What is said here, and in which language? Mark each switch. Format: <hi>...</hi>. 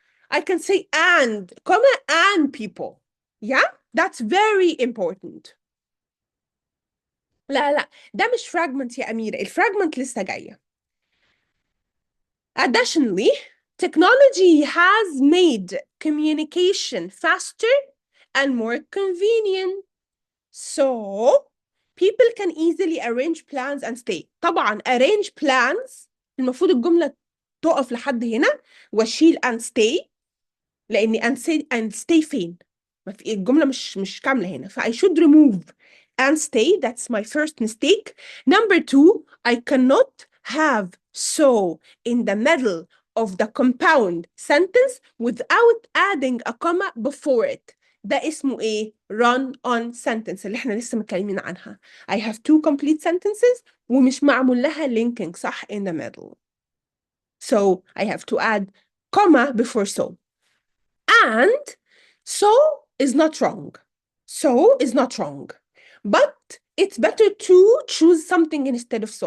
<en>I can say and, comma, and people. Yeah? That's very important.</en> <ar>لا ده مش fragment يا أميرة. الفراجمنت لسه جاية.</ar> <en>Additionally, technology has made communication faster and more convenient. So, people can easily arrange plans and stay.</en> <ar>طبعا</ar> <en>arrange plans</en> <ar>المفروض الجملة تقف لحد هنا واشيل</ar> <en>and stay</en> <ar>لأني and stay فين؟ الجملة مش كاملة هنا.</ar> <en>I should remove and stay. That's my first mistake. Number two, I cannot have so in the middle of the compound sentence without adding a comma before it.</en> <ar>ده اسمه ايه؟</ar> <en>run on sentence</en> <ar>اللي احنا لسه متكلمين عنها.</ar> <en>I have two complete sentences</en> <ar>ومش معمول لها linking صح</ar> <en>in the middle. So I have to add comma before so. And so is not wrong. So is not wrong. But it's better to choose something instead of so.</en>